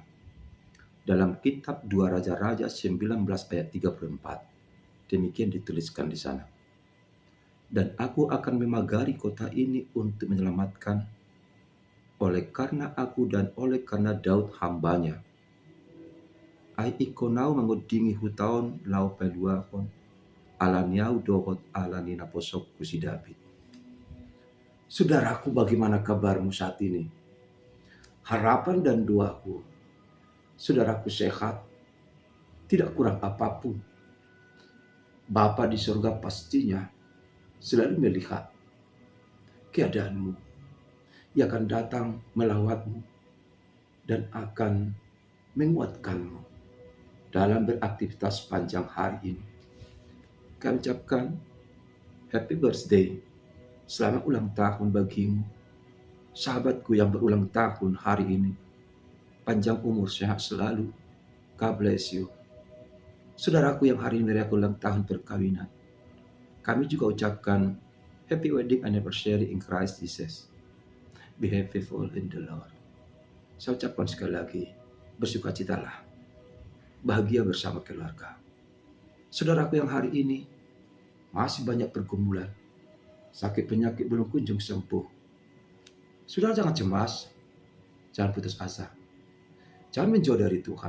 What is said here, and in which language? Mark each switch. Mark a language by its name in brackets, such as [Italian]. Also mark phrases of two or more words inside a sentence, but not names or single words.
[Indonesian] Dalam kitab 2 Raja-Raja 19 ayat 34. Demikian dituliskan di sana. Dan aku akan memagari kota ini untuk menyelamatkan oleh karena aku dan oleh karena Daud hambanya. [Batak Toba] Ai ikonau mengodingi hutaon lau peluakon alaniau dohot alani naposok kusi David. [Indonesian] Saudaraku, bagaimana kabarmu saat ini? Harapan dan doaku, saudaraku sehat, tidak kurang apapun. Bapa di surga pastinya selalu melihat keadaanmu. Ia akan datang melawatmu dan akan menguatkanmu dalam beraktivitas panjang hari ini. Kami ucapkan [English] happy birthday, [Indonesian] selamat ulang tahun bagimu, sahabatku yang berulang tahun hari ini. Panjang umur, sehat selalu. [English] God bless you. [Indonesian] Saudaraku yang hari ini merayakan ulang tahun perkawinan, kami juga ucapkan [English] happy wedding anniversary in Christ Jesus. Be faithful in the Lord. [Indonesian] Saya ucapkan sekali lagi, bersukacitalah, bahagia bersama keluarga. Saudaraku yang hari ini masih banyak pergumulan, sakit penyakit belum kunjung sembuh. Saudara jangan cemas, jangan putus asa, jangan menjauh dari Tuhan.